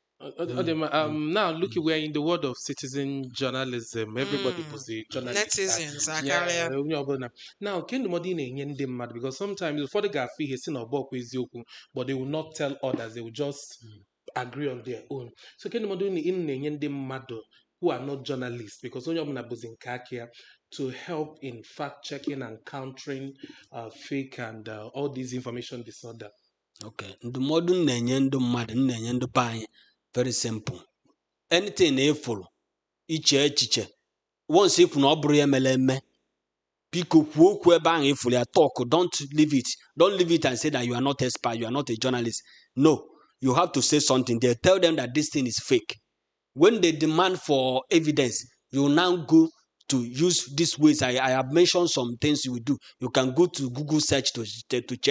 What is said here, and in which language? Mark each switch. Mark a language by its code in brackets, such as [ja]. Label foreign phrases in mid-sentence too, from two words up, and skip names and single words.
[en] Now look, we're in the world of citizen journalism. Everybody was a journalist. Netizens, now can the mad because sometimes before the guy feel he's in a book with you, but they will not tell others, they will just agree on their own. [ig] So kedu mmadụ ị na-enye ndị mmadụ [en] who are not journalists, [ig] because onye ọbụla bụzi nke aka ya, [en] to help in fact checking and countering fake and all these information disorder? [ig] Okay, ndụmọdụ m na-enye ndị mmadụ, m na-enye ndị be anyị, [en] very simple. [ig] Anything na-efuru iche echiche, once ifu na ọ bụrụ ya mere eme, biko kwuo okwu ebe ahụ ifuru ya, [en] talk, don't leave it and say that you are not expert, you are not a journalist. No, you have to say something there. Tell them that this thing is fake. When they demand for evidence, you now go to use these ways. I have mentioned some things you will do. You can go to Google search to check.